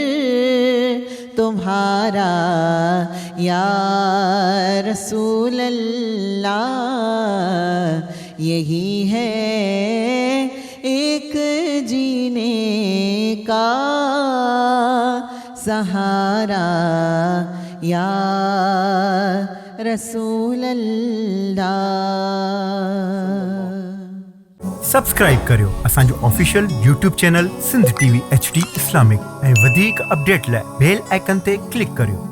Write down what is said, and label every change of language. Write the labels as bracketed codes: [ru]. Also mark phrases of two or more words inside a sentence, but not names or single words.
[ur] تمہارا یا رسول اللہ، یہی ہے ایک جینے کا سہارا یا رسول اللہ۔ [sd] سبسڪرائب करियो असांजो [en] official YouTube channel [sd] सिंध TV HD इस्लामिक ऐं वधीक अपडेट लाइ [en] bell icon [sd] ते क्लिक करियो।